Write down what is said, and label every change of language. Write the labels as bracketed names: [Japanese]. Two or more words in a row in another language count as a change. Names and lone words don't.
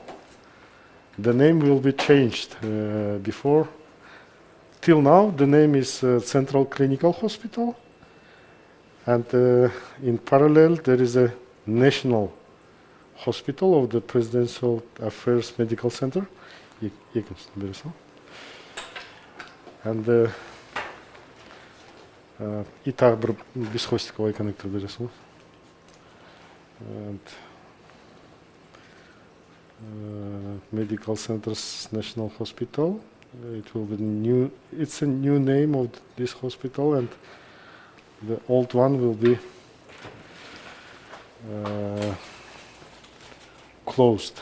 [English] The name will be changed. Till now, the name is Central Clinical Hospital, and in parallel, there is a national hospital of the Presidential Affairs Medical Center. [Kazakh] And и тағы бір бесхостиковый коннектор бересің. [English] And Medical Centers National Hospital. It will be new. It's a new name of this hospital, and the old one will be closed.